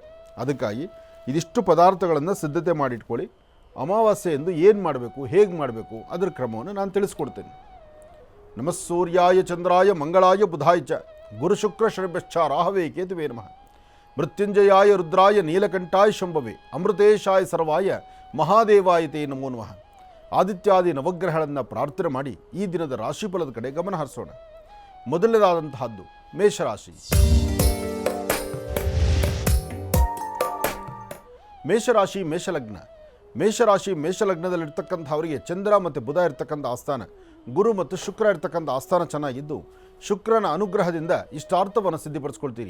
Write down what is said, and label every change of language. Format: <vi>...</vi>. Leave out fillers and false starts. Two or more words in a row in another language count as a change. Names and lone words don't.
<kn>ಅದಕ್ಕಾಗಿ ಇದಿಷ್ಟು ಪದಾರ್ಥಗಳನ್ನು ಸಿದ್ಧತೆ ಮಾಡಿಟ್ಕೊಳ್ಳಿ. ಅಮಾವಾಸ್ಯೆ ಎಂದು ಏನು ಮಾಡಬೇಕು, ಹೇಗೆ ಮಾಡಬೇಕು ಅದರ ಕ್ರಮವನ್ನು ನಾನು ತಿಳಿಸ್ಕೊಡ್ತೇನೆ.</kn> <sa>ನಮಃ ಸೂರ್ಯಾಯ ಚಂದ್ರಾಯ ಮಂಗಳಾಯ ಬುಧಾಯ ಚ ಗುರು ಶುಕ್ರ ಶರಭ್ಯಶ್ಚ ರಾಹವೇ ಕೇತುವೇ ನಮಃ. ಮೃತ್ಯುಂಜಯಾಯ ರುದ್ರಾಯ ನೀಲಕಂಠಾಯ ಶಂಭವೇ ಅಮೃತೇಶಾಯ ಸರ್ವಾಯ ಮಹಾದೇವಾಯ ತೇ ನಮೋ ನಮಃ.</sa> <kn>ಆದಿತ್ಯಾದಿ ನವಗ್ರಹಗಳನ್ನು ಪ್ರಾರ್ಥನೆ ಮಾಡಿ ಈ ದಿನದ ರಾಶಿಫಲದ ಕಡೆ ಗಮನ ಹರಿಸೋಣ. ಮೊದಲನೇದಾದಂತಹದ್ದು ಮೇಷರಾಶಿ. ಮೇಷರಾಶಿ ಮೇಷಲಗ್ನ. ಮೇಷರಾಶಿ ಮೇಷಲಗ್ನದಲ್ಲಿರ್ತಕ್ಕಂಥವರಿಗೆ ಚಂದ್ರ ಮತ್ತು ಬುಧ ಇರ್ತಕ್ಕಂಥ ಆಸ್ಥಾನ, ಗುರು ಮತ್ತು ಶುಕ್ರ ಇರ್ತಕ್ಕಂಥ ಆಸ್ಥಾನ ಚೆನ್ನಾಗಿದ್ದು ಶುಕ್ರನ ಅನುಗ್ರಹದಿಂದ ಇಷ್ಟಾರ್ಥವನ್ನು ಸಿದ್ಧಿಪಡಿಸ್ಕೊಳ್ತೀರಿ.</kn>